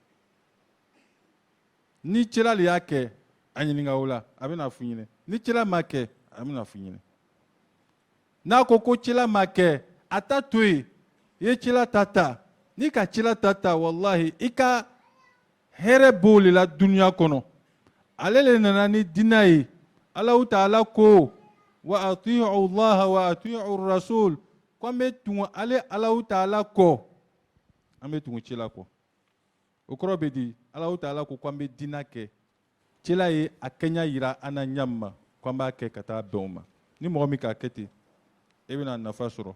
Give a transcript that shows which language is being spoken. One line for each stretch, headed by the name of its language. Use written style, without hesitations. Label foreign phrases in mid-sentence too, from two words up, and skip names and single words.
Bambara: ni cira le y'a kɛ a ɲininka o la a bɛna f'u ɲɛna ni cira ma kɛ a bɛna f'u ɲɛna n'a ko cila ma kɛ a ta to yen i ye cila ta n'i ka cila ta wallahi i ka hɛrɛ b'o le la duniya kɔnɔ ale le nana ni dinɛ ye Allahu Ta'ala ko
Arabic: وأطيعوا الله وأطيعوا الرسول
Bambara: ko an bɛ tugu ale Allahu Ta'ala kɔ an bɛ tugu cila kɔ o kɔrɔ bɛ di Allahu Ta'ala ko an bɛ dinɛ kɛ cila ye a kɛɲɛ yira an na ɲa min ma ko an b'a kɛ ka taa bɛn o ma ni mɔgɔ min k'a kɛ ten e bɛna nafa sɔrɔ